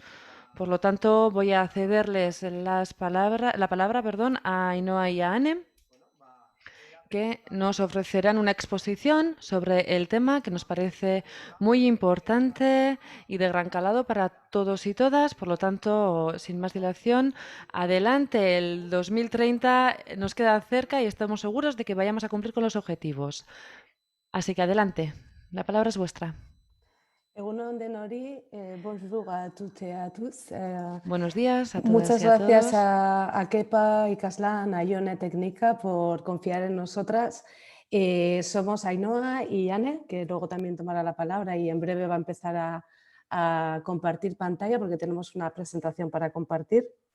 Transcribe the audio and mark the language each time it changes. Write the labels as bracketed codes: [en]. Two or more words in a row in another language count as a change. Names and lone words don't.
[es] Por lo tanto, voy a cederles la palabra, a Ainhoa y a Anne, que nos ofrecerán una exposición sobre el tema que nos parece muy importante y de gran calado para todos y todas. Por lo tanto, sin más dilación, adelante. El 2030 nos queda cerca y estamos seguros de que vayamos a cumplir con los objetivos. Así que adelante. La palabra es vuestra. [eu] Egunon denori, [fr] bonjour a toutes et à tous. [es] Buenos días a todas Muchas y a gracias todos. a Kepa y Caslan, a Ione Técnica por confiar en nosotras. Somos Ainhoa y Anne, que luego también tomará la palabra y en breve va a empezar a compartir pantalla porque tenemos una presentación para compartir.